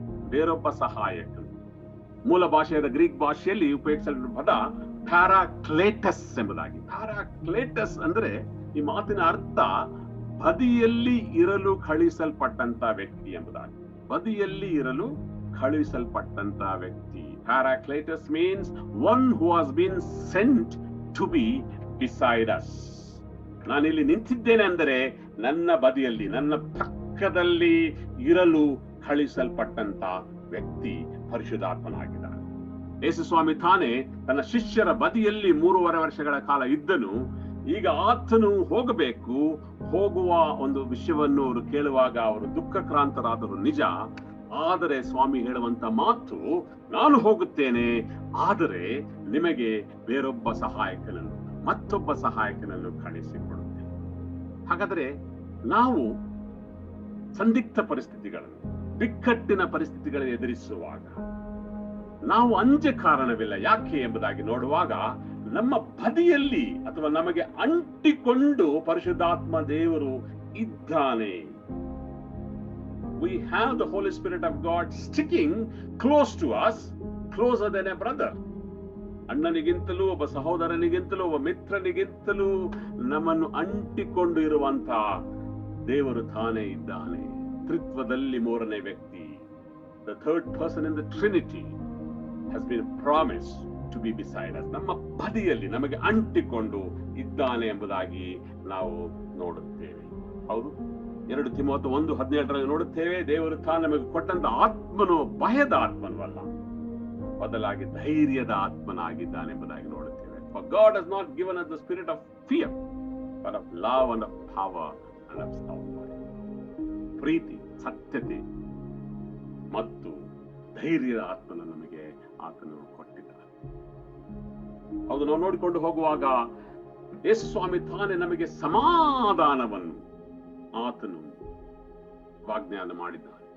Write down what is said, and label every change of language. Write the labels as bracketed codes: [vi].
[kn] ಬೇರೊಬ್ಬ ಸಹಾಯಕನು ಮೂಲ ಭಾಷೆಯಾದ ಗ್ರೀಕ್ ಭಾಷೆಯಲ್ಲಿ ಉಪಯೋಗಿಸಲ್ಪಟ್ಟ ಪದ ಪ್ಯಾರಾಕ್ಲೇಟಸ್ ಎಂಬುದಾಗಿ. ಪ್ಯಾರಾಕ್ಲೇಟಸ್ ಅಂದ್ರೆ ಈ ಮಾತಿನ ಅರ್ಥ ಬದಿಯಲ್ಲಿ ಇರಲು ಕಳುಹಿಸಲ್ಪಟ್ಟಂತ ವ್ಯಕ್ತಿ ಎಂಬುದಾಗಿ. ಬದಿಯಲ್ಲಿ ಇರಲು ಕಳುಹಿಸಲ್ಪಟ್ಟಂತ ವ್ಯಕ್ತಿ. [en] Paracletus means one who has been sent to be beside us. [kn] ನಾನಿಲ್ಲಿ ನಿಂತಿದ್ದೇನೆ ಅಂದರೆ ನನ್ನ ಬದಿಯಲ್ಲಿ, ನನ್ನ ಪಕ್ಕದಲ್ಲಿ ಇರಲು ಕಳುಹಿಸಲ್ಪಟ್ಟಂತ ವ್ಯಕ್ತಿ ಪರಿಶುದ್ಧಾತ್ಮನಾಗಿದ್ದಾನೆ. ಯೇಸು ಸ್ವಾಮಿ ತಾನೇ ತನ್ನ ಶಿಷ್ಯರ ಬದಿಯಲ್ಲಿ 3.5 ವರ್ಷಗಳ ಕಾಲ ಇದ್ದನು. ಈಗ ಆತನು ಹೋಗಬೇಕು, ಹೋಗುವ ಒಂದು ವಿಷಯವನ್ನು ಅವರು ಕೇಳುವಾಗ ಅವರು ದುಃಖಕ್ರಾಂತರಾದರು, ನಿಜ. ಆದರೆ ಸ್ವಾಮಿ ಹೇಳುವಂತ ಮಾತು, ನಾನು ಹೋಗುತ್ತೇನೆ, ಆದರೆ ನಿಮಗೆ ಬೇರೊಬ್ಬ ಸಹಾಯಕನನ್ನು, ಮತ್ತೊಬ್ಬ ಸಹಾಯಕನನ್ನು ಕಳಿಸಿಕೊಡುತ್ತೇನೆ. ಹಾಗಾದ್ರೆ ನಾವು ಸಂದಿಗ್ಧ ಪರಿಸ್ಥಿತಿಗಳನ್ನು, ಬಿಕ್ಕಟ್ಟಿನ ಪರಿಸ್ಥಿತಿಗಳನ್ನು ಎದುರಿಸುವಾಗ ನಾವು ಅಂಜೆ ಕಾರಣವಿಲ್ಲ. ಯಾಕೆ ಎಂಬುದಾಗಿ ನೋಡುವಾಗ ನಮ್ಮ ಬದಿಯಲ್ಲಿ ಅಥವಾ ನಮಗೆ ಅಂಟಿಕೊಂಡು ಪರಿಶುದ್ಧಾತ್ಮ ದೇವರು ಇದ್ದಾನೆ. [en] We have the Holy Spirit of God sticking close to us, closer than a brother. [kn] ಅಣ್ಣನಿಗಿಂತಲೂ, ಒಬ್ಬ ಸಹೋದರನಿಗಿಂತಲೂ, ಒಬ್ಬ ಮಿತ್ರನಿಗಿಂತಲೂ ನಮ್ಮನ್ನು ಅಂಟಿಕೊಂಡು ಇರುವಂತ ದೇವರು ತಾನೇ ಇದ್ದಾನೆ. ತ್ರಿತ್ವದಲ್ಲಿ 3ನೇ ವ್ಯಕ್ತಿ, [en] the third person in the Trinity has been promised to be beside us. [kn] ನಮ್ಮ ಬದಿಯಲ್ಲಿ ನಮಗೆ ಅಂಟಿಕೊಂಡು ಇದ್ದಾನೆ ಎಂಬುದಾಗಿ ನಾವು ನೋಡುತ್ತೇವೆ. ಹೌದು, 2 ತಿಮೋಥ 1:17 ನೋಡುತ್ತೇವೆ, ದೇವರು ತಾನು ನಮಗೆ ಕೊಟ್ಟಂತ ಆತ್ಮನು ಭಯದ ಆತ್ಮನವಲ್ಲ, ಬದಲಾಗಿ ಧೈರ್ಯದ ಆತ್ಮನಾಗಿದ್ದಾನೆ ಎಂಬುದಾಗಿ ನೋಡುತ್ತೇವೆ. [en] For God has not given us the spirit of fear, but of love and of power and of sound mind. [kn] ಪ್ರೀತಿ, ಸತ್ಯತೆ ಮತ್ತು ಧೈರ್ಯದ ಆತ್ಮನ ನಮಗೆ ಆತನು ಕೊಟ್ಟಿದ್ದಾನೆ. ಹೌದು, ನಾವು ನೋಡಿಕೊಂಡು ಹೋಗುವಾಗ ಯೇಸು ಸ್ವಾಮಿ ತಾನೇ ನಮಗೆ ಸಮಾಧಾನವನ್ನು ಆತನು ವಾಗ್ದಾನ ಮಾಡಿದ್ದಾನೆ.